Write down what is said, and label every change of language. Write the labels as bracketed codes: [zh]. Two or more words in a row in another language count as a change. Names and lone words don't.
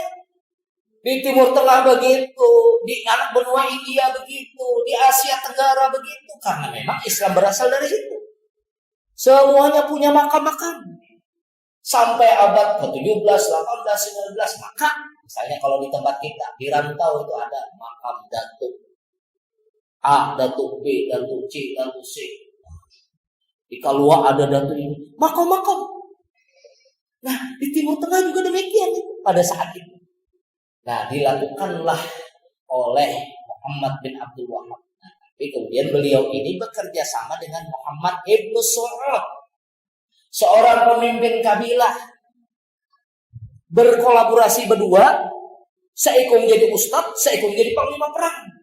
[id] Di Timur Tengah begitu, di anak benua India begitu, di Asia Tenggara begitu, karena memang Islam berasal dari situ. Semuanya punya makam-makam. Sampai abad ke-17, 18, 19, maka misalnya kalau di tempat kita di Rantau itu ada makam Datuk A, Datuk B, Datuk C, Datuk C. Di Kalua ada Datuk ini, makam-makam. Nah, di Timur Tengah juga demikian pada saat itu. Nah, dilakukanlah oleh Muhammad bin Abdul Wahhab. Nah, tapi kemudian beliau ini bekerja sama dengan Muhammad ibnu Su'ud, seorang pemimpin kabilah, berkolaborasi berdua, seikut menjadi ustadz, seikut menjadi panglima perang.